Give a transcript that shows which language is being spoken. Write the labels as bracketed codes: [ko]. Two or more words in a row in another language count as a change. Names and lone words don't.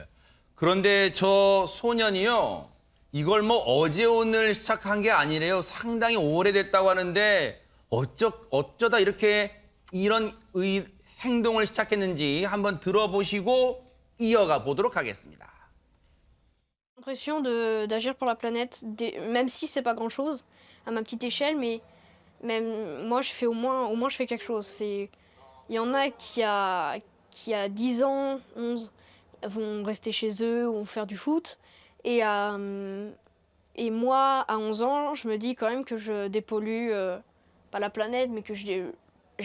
[ko] 그런데 저 소년이요, 이걸 뭐 어제 오늘 시작한 게 아니래요. 상당히 오래됐다고 하는데 어쩌다 이렇게 이런 행동을 시작했는지 한번 들어보시고 이어가 보도록 하겠습니다. [fr] l'impression d'agir pour la planète, même si c'est pas grand-chose à ma petite échelle, mais même moi je fais au moins je fais quelque chose. Il y en a qui a 10 ans, 11, vont rester chez eux ou vont faire du foot. Et moi, à 11 ans, je me dis quand même que je dépollue, pas la planète, mais que je dépollue.